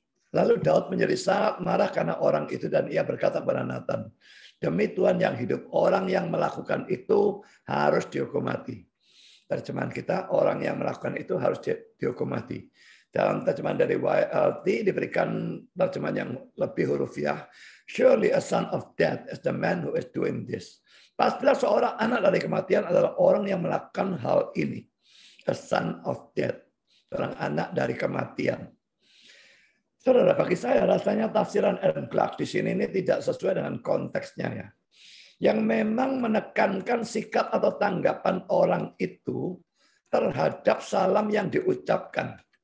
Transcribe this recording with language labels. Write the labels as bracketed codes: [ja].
[id] Lalu Daud menjadi sangat marah karena orang itu dan ia berkata kepada Nathan, demi Tuhan yang hidup, orang yang melakukan itu harus dihukum mati. Terjemahan kita, orang yang melakukan itu harus dihukum mati. Dalam terjemahan dari YLT diberikan terjemahan yang lebih hurufiah. [en] Surely a son of death is the man who is doing this. [id] Pastilah seorang anak dari kematian adalah orang yang melakukan hal ini. [en] A son of death, [id] seorang anak dari kematian. Saudara, bagi saya rasanya tafsiran Adam Clark di sini ini tidak sesuai dengan konteksnya ya. Yang memang menekankan sikap atau tanggapan orang itu terhadap salam yang diucapkan.